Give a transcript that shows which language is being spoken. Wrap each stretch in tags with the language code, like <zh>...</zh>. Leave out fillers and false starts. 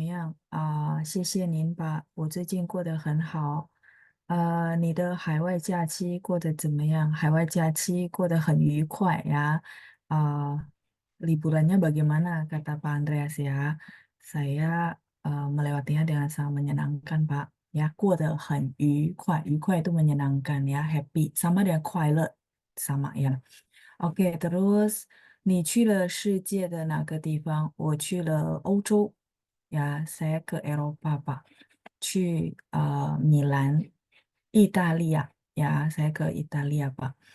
<zh>晚上好，老师，最近过得怎么样？谢谢您吧，我最近过得很好。你的海外假期过得怎么样？海外假期过得很愉快呀。</zh> <id>Liburannya bagaimana? Kata Pak Andreas ya. Saya melewatinya dengan sangat menyenangkan, Pak. Ya,</id> <zh>过得很愉快，</zh> <id>愉快 itu menyenangkan ya, happy. Sama dengan 快乐, sama ya.</id> <zh>Oke, terus 你去了世界的哪个地方？我去了欧洲，呀，</zh> <id>saya ke Eropa Pak，</id> <zh>去米兰，意大利呀，</zh> <id>saya ke Italia Pak。</id>